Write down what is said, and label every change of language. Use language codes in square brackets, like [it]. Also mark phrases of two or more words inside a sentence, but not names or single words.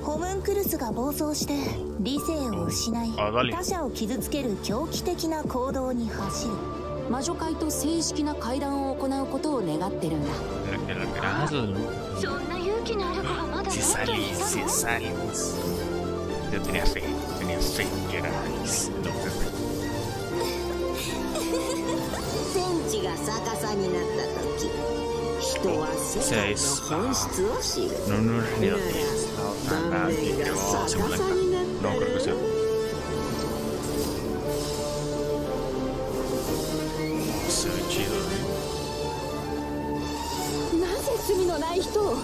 [ja] ホムンクルスが暴走して理性を失い他者を傷つける狂気的な行動に走る。魔女会と正式な会談を行うことを願ってるんだ。そんな勇気のある子がまだモンドにいたの [es] ？Yo tenía fe que era Alice. [ja] 天地が逆さになった時、人は世界の本質を知る。断面が逆さになったらなぜ罪のない人を？